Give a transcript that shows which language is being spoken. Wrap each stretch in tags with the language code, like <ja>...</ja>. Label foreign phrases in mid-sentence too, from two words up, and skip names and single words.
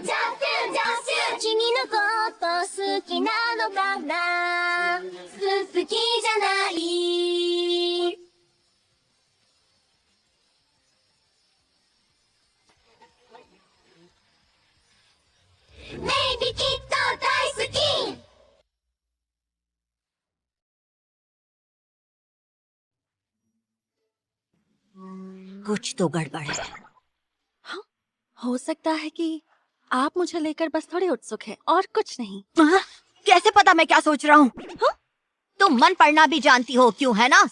<ja>ジャッシュジャッシュ、君のこと好きなのかな。好きじゃない。メイビーきっと大好き。</ja> <hi>कुछ तो गड़बड़ है। हाँ, हो सकता है कि आप मुझे लेकर बस थोड़े उत्सुक हैं और कुछ नहीं। कैसे पता मैं क्या सोच रहा हूँ? तुम मन पढ़ना भी जानती हो क्यों, है ना?</hi>